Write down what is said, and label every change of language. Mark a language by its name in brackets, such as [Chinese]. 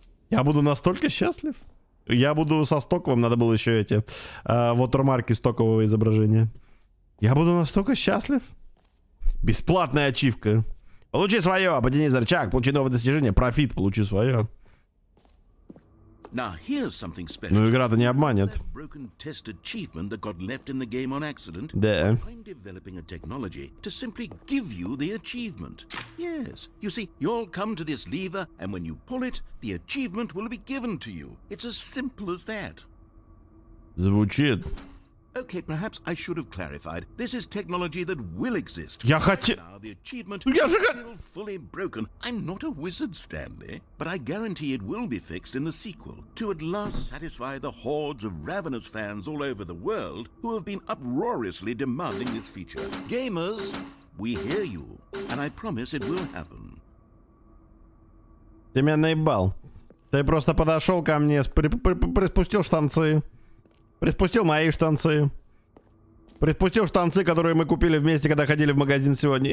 [Russian] Я буду настолько счастлив. Я буду со стоковым, надо было еще эти watermarки стокового изображения. Я буду настолько счастлив. Бесплатная ачивка. Получи свое, потяни за рычаг, получи новое достижение, профит, получи свое. [English] Now here's something special. [Russian] Ну игра-то не обманет. [English] That broken test achievement that got left in the game on accident. [Russian] Да. [English] I'm developing a technology to simply give you the achievement. Yes, you see, you'll come to this lever, and when you pull it, the achievement will be given to you. It's as simple as that. [Russian] Звучит. [English] Okay, perhaps I should have clarified. This is technology that will exist. [Russian] Я хотел... [English] Now the achievement [Russian] Я же [English] is still fully broken. I'm not a wizard, Stanley, but I guarantee it will be fixed in the sequel to at last satisfy the hordes of ravenous fans all over the world who have been uproariously demanding this feature. Gamers, we hear you, and I promise it will happen. [Russian] Ты меня наебал. Ты просто подошел ко мне, приспустил штанцы. Приспустил мои штанцы. Приспустил штанцы, которые мы купили вместе, когда ходили в магазин сегодня.